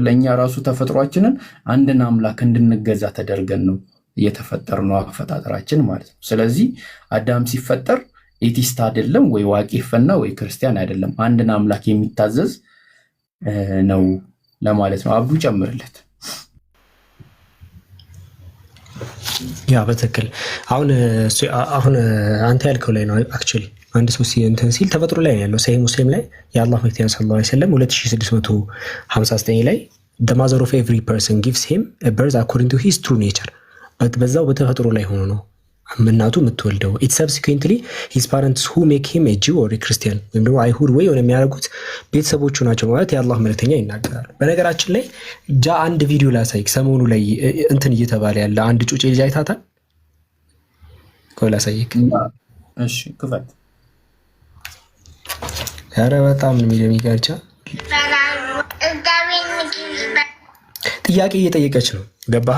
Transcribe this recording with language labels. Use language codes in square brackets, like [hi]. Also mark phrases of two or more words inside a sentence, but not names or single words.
[am] እኛ ራሱ ተፈጥሯችንን አንድን አምላክ እንድንገዛ ተደርገን ነው የተፈጠርነው አፈጣጠራችን ማለት ነው። ስለዚህ አዳም ሲፈጠር ኤቲስት አይደለም ወይ ዋቄ ፈና ወይ ክርስቲያን አይደለም፣ አንድን አምላክ የሚታዘዝ ነው ለማለት ነው። አብዱ ጨምርለት። ያ በትክክል አሁን አንተ ያልከው ላይ ነው አክቹዋሊ አንድ ሰው እንትን ሲል ተፈጥሮ ላይ ያለው ሰሂህ ሙስሊም ላይ የአላህ መልእክተኛ ሰለላሁ [ar] عليه وسلم [am] 2659 ላይ [en] the mother of every person gives him a birth according to his true nature [am] በዛው በተፈጥሮ ላይ ሆኖ ነው እናቱ የምትወልደው። [en] it subsequently his parents who make him a Jew or a Christian [am] ወይም ደግሞ አይሁድ ወይ ሆነ የሚያደርጉት ቤተሰቦቹ ናቸው ማለት የአላህ መልእክተኛ ይናገራሉ። በነገራችን ላይ አንድ ቪዲዮ ላሳይክ። ሰሞኑ ላይ እንትን እየተባለ ያለ አንድ ጩጬ ልጅ አይታታል። ላሳይክ። እሺ ክፈት። ኧረ በጣም ነው የሚገርቻ ጥያቄ እየጠየቀች ነው። ገባህ?